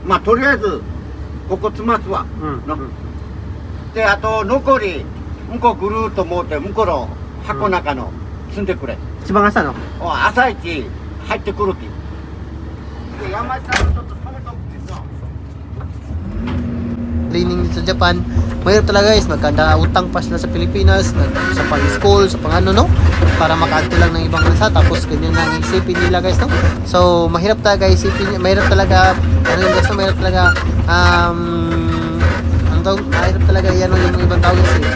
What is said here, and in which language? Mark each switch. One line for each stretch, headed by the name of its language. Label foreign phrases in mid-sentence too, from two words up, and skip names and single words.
Japanese: まあとりあえずここ積ますわ、であと残り向こうぐるーっと回って向こうの箱の中の積んでくれ。一番朝の朝一入ってくるき。で山地さんちょっと止めとくけど。
Filipino: Training dito sa Japan, mahirap talaga guys, magkanda-utang pa sila sa Pilipinas, sa pang-school, sa pang-ano no, para makaanto lang ng ibang bansa, tapos ganyan lang isipin nila guys no. So mahirap talaga isipin, mahirap talaga ano yung guys no, mahirap talaga mahirap talaga yan yung ibang tao guys eh.